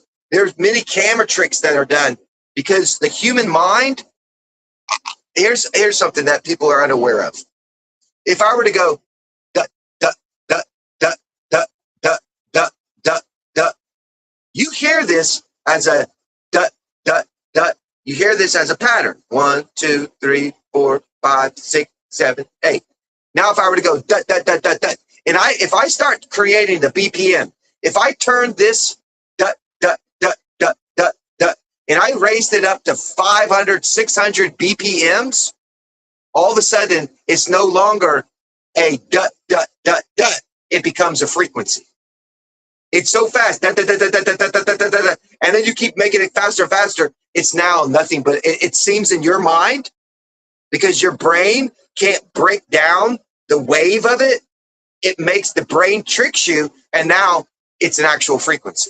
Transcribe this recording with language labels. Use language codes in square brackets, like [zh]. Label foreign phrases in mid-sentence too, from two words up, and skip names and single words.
[en] There's many camera tricks that are done because the human mind, here's something that people are unaware of. If I were to go, duh, duh, duh, duh, duh, duh, duh, duh, duh, you hear this as a duh, duh, duh. You hear this as a pattern. 1, 2, 3, 4, 5, 6, 7, 8. Now, if I were to go duh, duh, duh, duh, duh, and if I start creating the BPM, if I turn this duh, duh, duh, duh, duh, duh, and I raised it up to 500, 600 BPMs, all of a sudden it's no longer a duh, duh, duh, duh. It becomes a frequency. It's so fast, duh, duh, duh, duh, duh, duh, duh, duh, duh, duh, and then you keep making it faster and faster. It's now nothing but it seems in your mind, because your brain can't break down the wave of it. It makes the brain tricks you, and now it's an actual frequency.